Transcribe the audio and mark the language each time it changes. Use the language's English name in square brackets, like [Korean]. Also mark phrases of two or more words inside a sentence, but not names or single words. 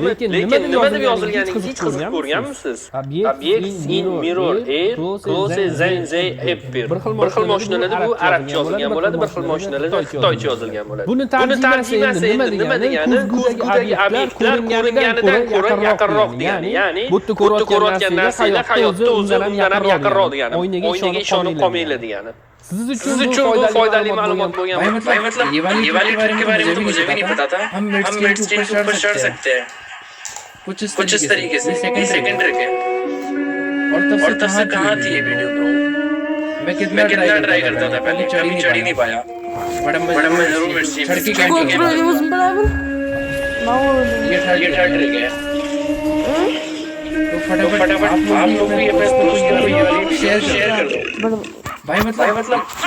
[Uzbek] Lekin nima deb yozilganini hech qiziqib ko'rganmisiz? [English] Object in mirror air close than they appear. [Uzbek] Bir xil mashinalarda bu arabcha yozilgan bo'ladi, bir xil mashinalarda xitoycha yozilgan bo'ladi. Buni tarjimasi endi nima degani? Ko'zgudagi obyektlar ko'ringanidan ko'ra yaqinroq degani. Ya'ni bu yerda ko'rayotgan narsalar hayotda o'zidan ham yaqinroq degani. Oynaga ishonib qolmanglar degani. Siz uchun bu foydali ma'lumot bo'lgan. [Hindi] मतलब ये वाली ट्रिक के बारे में तो मुझे भी नहीं पता था। हम [English] mid stage [Hindi] के ऊपर चढ़ सकते हैं कुछ इस तरीके से। [English] second trick है। [Hindi] और तब से कहाँ थी ये [English] video bro? [Hindi] मैं कितना ट्राई करता था, पहले चढ़ ही नहीं पाया। बट मैं जरूर [English] mid stage [Hindi] चढ़ के ये [English] third trick [Hindi] है। तो फटाफट आप लोग भी अपने दोस्तों को ये वाली शेयर कर दो। भाई मतलब